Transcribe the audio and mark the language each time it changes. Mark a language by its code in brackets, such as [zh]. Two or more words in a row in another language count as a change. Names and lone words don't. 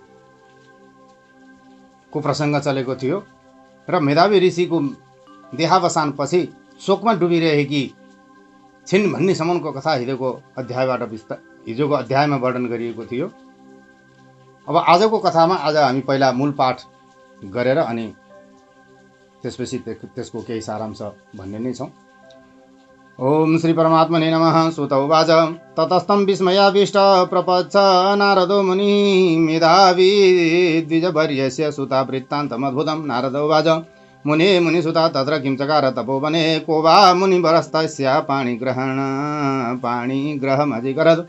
[ne] को प्रसङ्ग चलेको थियो र मेधावी ऋषिको देहावसानपछि शोकमा डुबिरहेकी छिन् भन्नेसम्मको कथा हिजोको अध्यायमा वर्णन गरिएको थियो। अब आजको कथामा हामी पहिला मूल पाठ गरेर अनि त्यसपछि त्यसको केही सारांश भन्ने नै छौँ। [sa] ओम श्री परमात्मने नमः। सुत उवाच ततस्तं विस्मयाविष्ट प्रपच्छ नारदो मुनि मेधावी द्विजवर्यस्य सुता वृत्तान्तमद्भुतं। नारद उवाच मुने मुनिसुता तत्र किं चकार तपोवने को वा मुनिवरस्तस्य पाणिग्रहमधिकरत्।